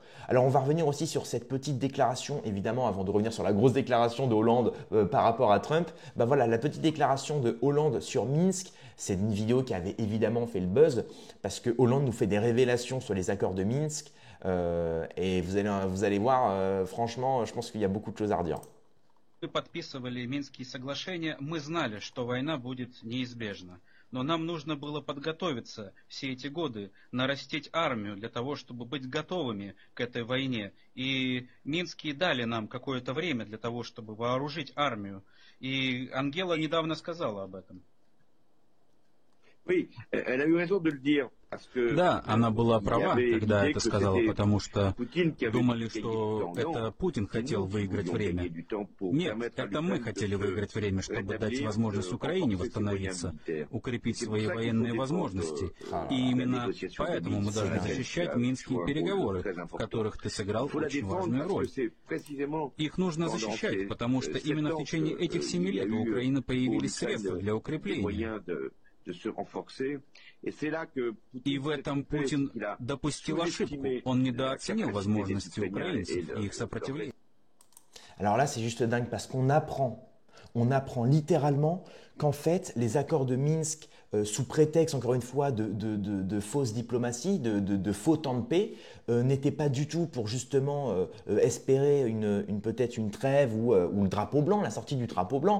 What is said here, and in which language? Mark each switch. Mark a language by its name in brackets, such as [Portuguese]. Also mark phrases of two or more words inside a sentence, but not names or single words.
[French] Alors, on va revenir aussi sur cette petite déclaration, évidemment, avant de revenir sur la grosse déclaration de Hollande par rapport à Trump. Bah voilà, la petite déclaration de Hollande sur Minsk, c'est une vidéo qui avait évidemment fait le buzz parce que Hollande nous fait des révélations sur les accords de Minsk. Et vous allez voir, franchement, je pense qu'il y a beaucoup de choses à redire. [Russian] Мы подписывали Минские соглашения, мы знали, что война будет неизбежна. Но нам нужно было подготовиться все эти годы, нарастить армию для того, чтобы быть готовыми к этой войне. И Минские дали нам какое-то время для того, чтобы вооружить армию. И Ангела недавно сказала об этом. [French] Oui, elle a eu raison de le dire. [Russian] Да, она была права, когда это сказала, потому что думали, что это Путин хотел выиграть время. Нет, это мы хотели выиграть время, чтобы дать возможность Украине восстановиться, укрепить свои военные возможности. И именно поэтому мы должны защищать Минские переговоры, в которых ты сыграл очень важную роль. Их нужно защищать, потому что именно в течение этих 7 лет у Украины появились средства для укрепления. И в этом Путин допустил ошибку. Он недооценил возможности украинцев и их сопротивления. [French] Alors là, c'est juste dingue parce qu'on apprend littéralement qu'en fait, les accords de Minsk, sous prétexte, encore une fois, de fausse diplomatie, de faux temps de paix, n'étaient pas du tout pour justement espérer peut-être une trêve ou le drapeau blanc, la sortie du drapeau blanc.